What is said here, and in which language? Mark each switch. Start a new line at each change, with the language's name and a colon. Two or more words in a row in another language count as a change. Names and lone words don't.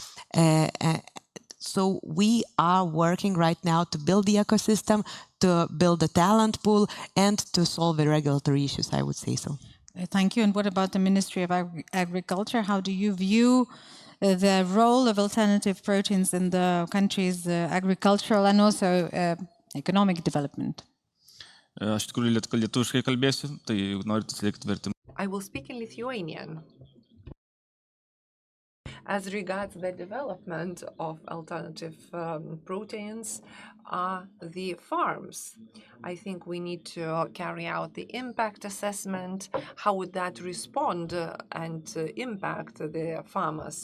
English: So we are working right now to build the ecosystem, to build the talent pool, and to solve the regulatory issues, I would say so. Thank you. And what about the Ministry of Agriculture? How do you view the role of alternative proteins in the country's agricultural and also economic development?
Lithuanian: Aš tikrųjų lietuviškai kalbėsiu, tai noriu atsilikti vertimą.
English: I will speak in Lithuanian. As regards the development of alternative proteins are the farms. I think we need to carry out the impact assessment. How would that respond and impact the farmers?